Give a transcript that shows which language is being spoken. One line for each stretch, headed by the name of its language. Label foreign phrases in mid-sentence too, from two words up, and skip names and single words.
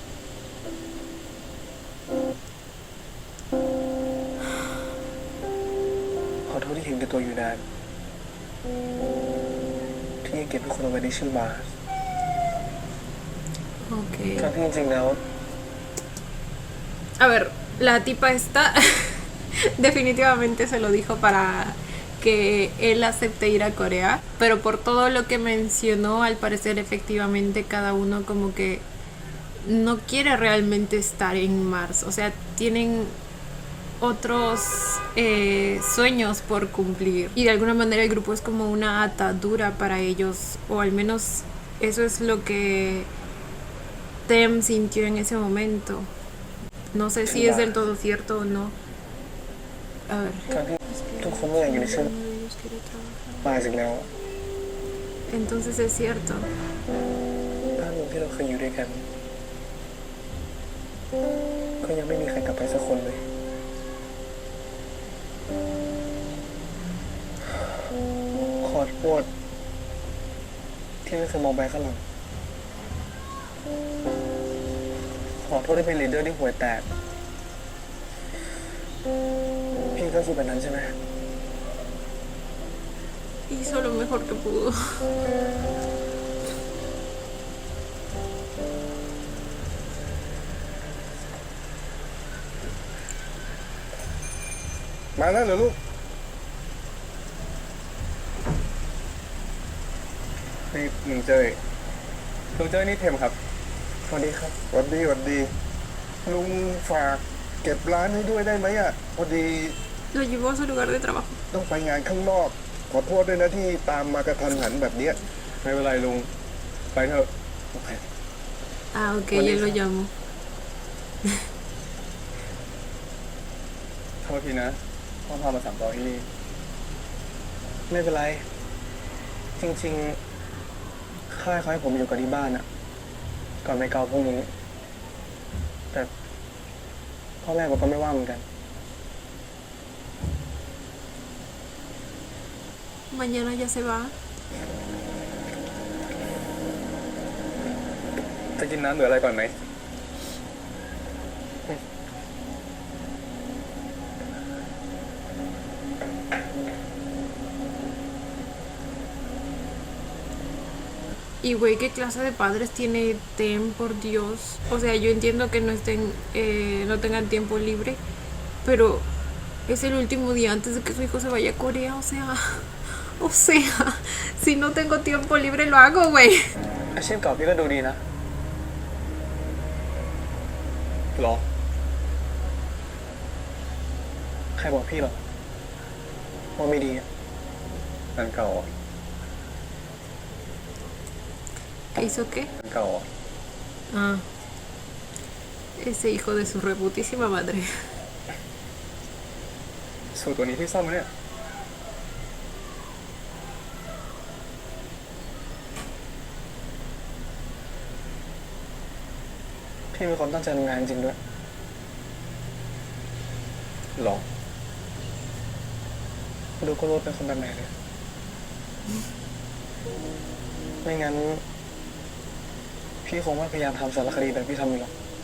Thai: ขอโทษที่เห็นแก่ตัวอยู่นานที่ยังเก็บทุกคนเอาไว้ในชื่อบาร์ Ok. ทั้งที่จริงๆแล้ว
Spanish: A ver, la tipa esta definitivamente se lo dijo para que él acepte ir a Corea, pero por todo lo que mencionó, al parecer efectivamente cada uno como que no quiere realmente estar en Mars, o sea, tienen otros sueños por cumplir y de alguna manera el grupo es como una atadura para ellos, o al menos eso es lo que Tem sintió en ese momento. No sé si es del todo cierto o no. A ver.
Thai: ทั้งที่ทุกคนไม่อยากอยู่ในชื่อ บาร์อีกแล้ว
Spanish: Entonces es cierto.
Thai: บ้านเมืองที่เราเคยอยู่ด้วยกัน ก็ยังไม่มีใครกลับไปสักคนเลย ขอโทษที่ไม่เคยมองไปข้างหลัง ขอโทษที่เป็นลีดเดอร์ที่ห่วยแตก พี่ก็คิดแบบนั้นใช่ไหม
Spanish: Hizo lo mejor que pudo.
Thai: มาแล้วเหรอลูก นี่ลุงเจ้ยลุงเจ้ยนี่เทมครับ สวัสดีครับ หวัดดีหวัดดี ลุงฝากเก็บร้านให้ด้วยได้ไหมอ่ะ พอดี
Spanish: Lo llevó a su lugar de trabajo.
Thai: ต้องไปงานข้างนอก ขอโทษด้วยนะที่ตามมากระทันหันแบบเนี้ย ไม่เป็นไรลุง ไปเถอะ
Spanish: Ah, ok, ya lo llamó.
Thai: โทษทีนะพ่อพามาสั่งต่อที่นี่ ไม่เป็นไร จริงๆค่ายเขาให้ผมอยู่กับที่บ้านอะก่อนไปเกาพวกนี้ แต่พ่อแม่บอกก็ไม่ว่าเหมือนกัน
Spanish: Mañana ya se va.
Thai: จะกินน้ำหรืออะไรก่อนไหม
Spanish: Y güey, ¿qué clase de padres tiene Tem, por Dios? O sea, yo entiendo que no estén, no tengan tiempo libre, pero es el último día antes de que su hijo se vaya a Corea, o sea, si no tengo tiempo libre lo hago, güey.
Thai: อาชีพเก่าพี่ก็ดูดีนะหรอ ใครบอกพี่หรอว่าไม่ดีอ่ะงานเก่าอ่ะ
Spanish: ¿Qué hizo qué?
Thai: งานเก่าอ่ะ
Spanish: Ah, ese hijo de su reputísima madre.
Thai: สูตรตัวนี้พี่ซ่อมไหมเนี่ย พี่มีความตั้งใจทำงานจริงด้วย หรอ ดูก็รู้เป็นคนแบบไหนเลย ไม่งั้น พี่คงไม่พยายามทำสารคดีแบบพี่ทำอยู่หรอก